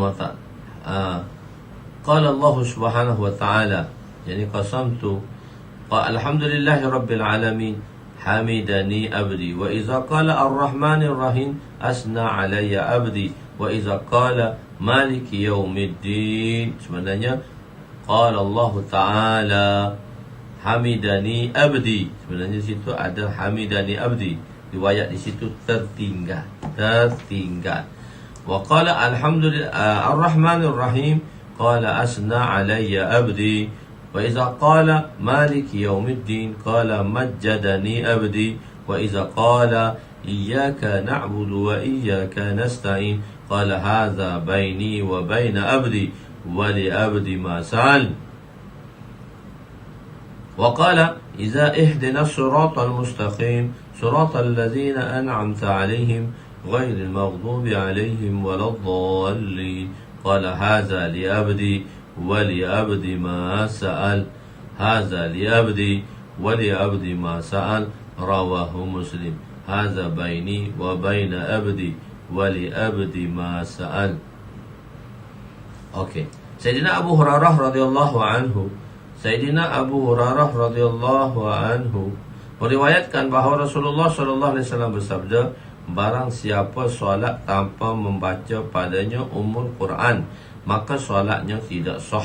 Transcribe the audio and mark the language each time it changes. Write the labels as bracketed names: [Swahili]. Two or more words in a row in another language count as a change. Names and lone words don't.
[Arabic] سبحانه وتعالى، يعني قسمت الحمد لله رب العالمين حمدني عبدي، وإذا قال الرحمن الرحيم أثنى علي عبدي، وإذا قال مالك يوم الدين, sebenarnya قال الله تعالى حمدني عبدي, [Malay] sebenarnya situ ada [Arabic] حمدني عبدي, [Malay] riwayat di situ tertinggal. [Arabic] وقال الحمد لله الرحمن الرحيم قال أثنى علي عبدي، وإذا قال مالك يوم الدين قال مجدني عبدي، وإذا قال إياك نعبد وإياك نستعين قال هذا بيني وبين عبدي ولعبدي ما سأل. وقال إذا اهدنا الصراط المستقيم صراط الذين أنعمت عليهم غير المغضوب عليهم ولا الضالين قال هذا لعبدي ولعبدي ما سأل، هذا لعبدي ولعبدي ما سأل، رواه مسلم. هذا بيني وبين عبدي ولعبدي ما سأل. [Malay] Okey, Sayyidina Abu Hurairah [Arabic] رضي الله عنه, [Malay] Sayyidina Abu Hurairah [Arabic] رضي الله عنه [Malay] meriwayatkan bahawa Rasulullah [Arabic] صلى الله عليه وسلم [Malay] bersabda, barang siapa solat tanpa membaca padanya [Arabic] أم القرآن, [Malay] maka solatnya tidak sah.